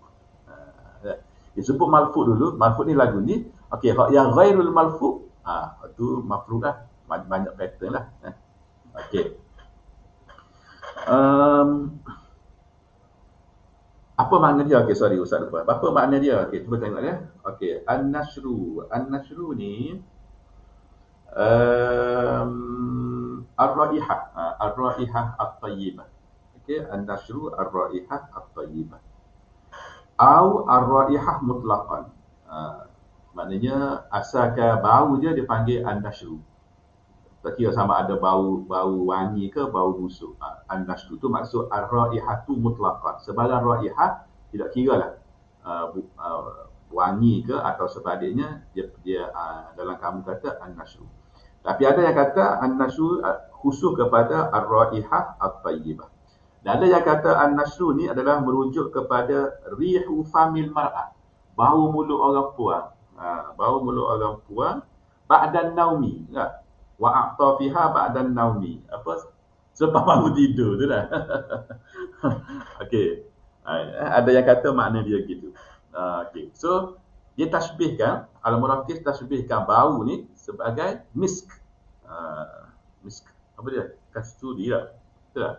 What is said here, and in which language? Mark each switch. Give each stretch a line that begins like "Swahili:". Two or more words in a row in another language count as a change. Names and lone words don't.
Malay: Disebut malfu' dulu. Malfu' ni lagu ni. Okey, hak yang
Arabic: غير الملفوظ',
Malay: tu mafruq lah. Banyak pattern lah. Okey. Apa makna dia? Okey, sorry Ustaz lupa. Apa makna dia? Okey, cuba tengok ya. Okey,
Arabic: النشر. النشر ني الرائحة. الرائحة الطيبة. أوكي، النشر الرائحة الطيبة. أو الرائحة مطلقا.
Malay: Maknanya asalkan bau je dipanggil an-nashru. Tak kira sama ada bau wangi ke bau busuk. An-nashru tu maksud
Arabic: الرائحة مطلقا.
Malay: Sebarang raihah tidak kiralah wangi ke atau sebaliknya, dia dalam kamu kata an-nashru. Tapi ada yang kata an-nashru khusus kepada
Arabic: الرائحة الطيبة.
Malay: Dan ada yang kata an-nashru ni adalah merujuk kepada
Arabic: ريح فم المرأة,
Malay: bau mulut orang puan. Bau mulut orang puan
Arabic: بعد النوم,
Malay: tak?
Arabic: وعطفها بعد النوم.
Malay: Apa? Selepas bangun tidur tu lah. Okey. Ada yang kata makna dia gitu. Okey. So, dia tasbihkan, Al-Murakis tasbihkan bau ni sebagai misk. Misk. Apa dia? Kasturi lah. Betul tak?